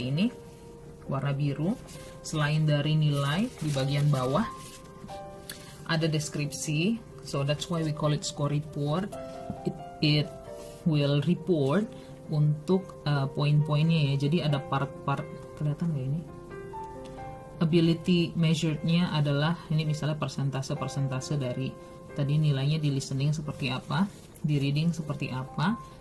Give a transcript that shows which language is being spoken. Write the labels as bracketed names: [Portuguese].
[Indonesian] Ini warna biru. Selain dari nilai, di bagian bawah ada deskripsi. [English] So that's why we call it score report. It will report [Indonesian] untuk poin-poinnya ya. Jadi ada part-part, kelihatan nggak ini? Ability measured-nya adalah ini, misalnya persentase dari tadi nilainya di listening seperti apa, di reading seperti apa.